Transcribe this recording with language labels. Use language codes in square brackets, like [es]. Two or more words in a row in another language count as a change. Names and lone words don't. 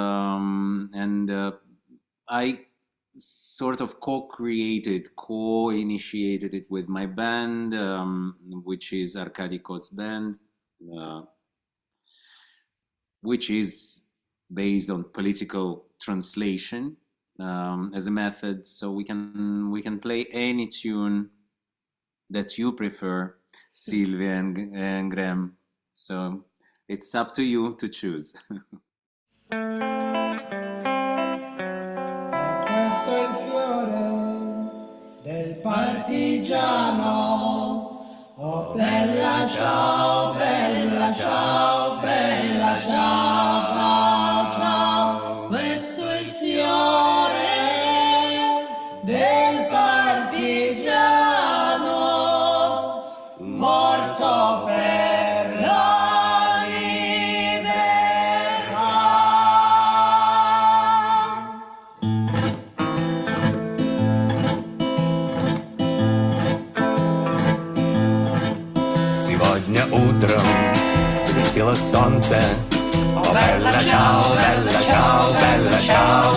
[en] I sort of co-initiated it with my band, which is Arkady Kot's band, which is based on political translation as a method. So we can play any tune that you prefer, Silvia and Graeme. So it's up to you to choose. [it] Questo è il fiore del partigiano. Oh bella ciao, bella ciao, bella ciao, ciao, ciao. Questo è il fiore del partigiano morto per la libertà. [ru] Сегодня утром светило солнце. [it] O, bella ciao, bella ciao, bella ciao.